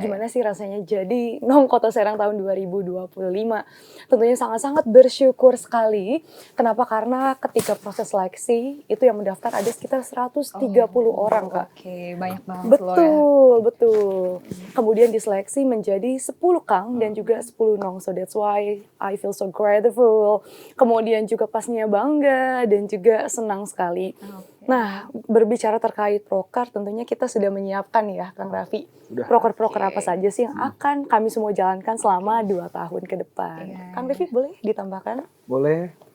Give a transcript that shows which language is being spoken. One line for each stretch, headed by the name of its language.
Indonesian: Gimana sih rasanya jadi Nong Kota Serang tahun 2025? Tentunya sangat-sangat bersyukur sekali. Kenapa? Karena ketika proses seleksi, itu yang mendaftar ada sekitar 130 orang, Kak. Oke, banyak banget Betul. Kemudian diseleksi menjadi 10 Kang dan juga 10 Nong.
English: So that's why I feel so grateful.
Indonesian: Kemudian juga pastinya bangga dan juga senang sekali. Nah, berbicara terkait proker, tentunya kita sudah menyiapkan ya, Kang Raffi. Proker-proker apa saja sih yang akan kami semua jalankan selama 2 tahun ke depan? Kang Raffi boleh ditambahkan? Boleh.